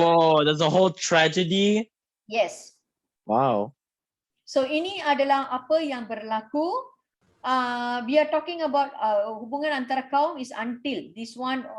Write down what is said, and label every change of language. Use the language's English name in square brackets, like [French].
[English] Whoa, there's a whole tragedy. Yes. Wow. [Malay] So ini adalah apa yang berlaku. [English] We are talking about [Malay] hubungan antara kaum [English] is until this one.